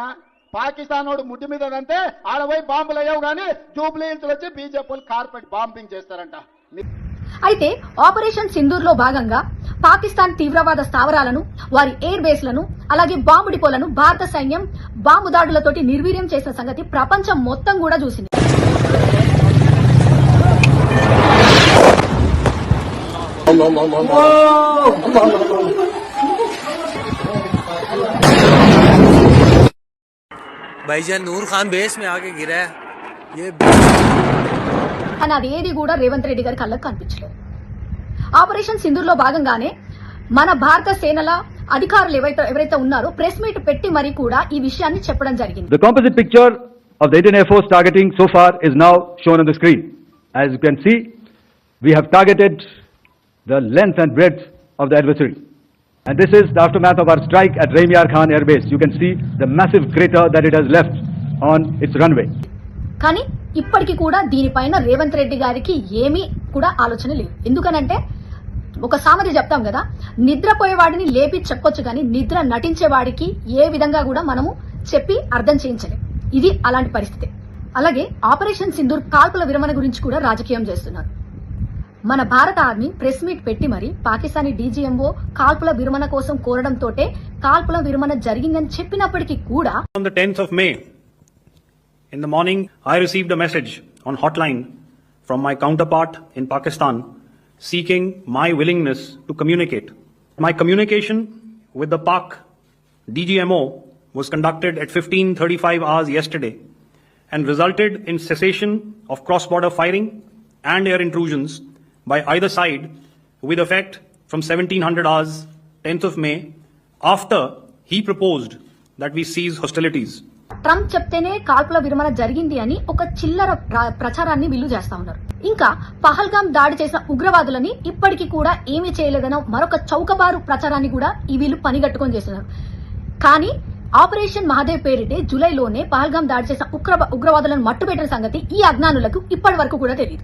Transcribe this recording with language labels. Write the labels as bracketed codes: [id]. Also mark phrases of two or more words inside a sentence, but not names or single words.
[te] పాకిస్తాన్ వాడు ముడ్డు మీద అంతే ఆడపోయి బాంబులు అయ్యావు కానీ జూబ్లీహిల్స్ వచ్చి బీజేపీ కార్పెట్ బాంబింగ్ చేస్తారంట. అయితే ఆపరేషన్ సింధూర్ లో భాగంగా పాకిస్తాన్ తీవ్రవాద స్థావరాలను, వారి ఎయిర్ బేస్లను, అలాగే బాంబు డిపోలను భారత సైన్యం బాంబు దాడులతోటి నిర్వీర్యం చేసిన సంగతి ప్రపంచం మొత్తం కూడా చూసింది. [ur] भाईजान नूर खान बेस में आके गिरा है ये [te] అని అదేది కూడా రేవంత్ రెడ్డి గారి కళ్ళకు కనిపించలేదు. ఆపరేషన్ సింధూర్ లో భాగంగానే మన భారత సేనల అధికారులు ఎవరైతే ఉన్నారో [en] press meet [te] పెట్టి మరీ కూడా ఈ విషయాన్ని చెప్పడం జరిగింది. [en] The composite picture of the Indian Air Force targeting so far is now shown on the screen. As you can see, we have targeted the length and breadth of the adversary. And this is the aftermath of our strike at Raimiar Khan Air Base. You can see the massive crater that it has left on its runway. [te] కానీ ఇప్పటికీ కూడా దీనిపైన రేవంత్ రెడ్డి గారికి ఏమీ కూడా ఆలోచన లేదు. ఎందుకనంటే ఒక సామెత చెప్తాం కదా, నిద్రపోయేవాడిని లేపి చెప్పొచ్చు కానీ నిద్ర నటించేవాడికి ఏ విధంగా కూడా మనము చెప్పి అర్థం చేయించలేం. ఇది అలాంటి పరిస్థితి. అలాగే ఆపరేషన్ సింధూర్ కాల్పుల విరమణ గురించి కూడా రాజకీయం చేస్తున్నారు. మన భారత ఆర్మీ [en] press meet [te] పెట్టి మరి పాకిస్తానీ డీజీఎంఓ కాల్పుల విరమణ కోసం కోరడంతోటే కాల్పుల విరమణ జరిగిందని చెప్పినప్పటికీ కూడా [en] On the 10th of May, in the morning, I received a message on hotline from my counterpart in Pakistan seeking my willingness to communicate. My communication with the Pak DGMO was conducted at 15:35 hours yesterday and resulted in cessation of cross-border firing and air intrusions by either side with effect from 1700 hours 10th of May after he proposed that we cease hostilities. [te] ట్రంప్ చెప్తేనే కాల్పుల విరమణ జరిగింది అని ఒక చిల్లర ప్రచారాన్ని వీళ్ళు చేస్తా ఉన్నారు. ఇంకా పహల్గాం దాడి చేసిన ఉగ్రవాదులని ఇప్పటికీ కూడా ఏమీ చేయలేదన్న మరొక చౌకబారు ప్రచారాన్ని కూడా ఈ వీళ్ళు పనిగట్టుకొని చేస్తున్నారు. కానీ ఆపరేషన్ మహాదేవ్ పేరిటే జూలైలోనే పహల్గాం దాడి చేసిన ఉగ్రవాదులను మట్టుపెట్టిన సంగతి ఈ అజ్ఞానులకు ఇప్పటి వరకు కూడా తెలియదు.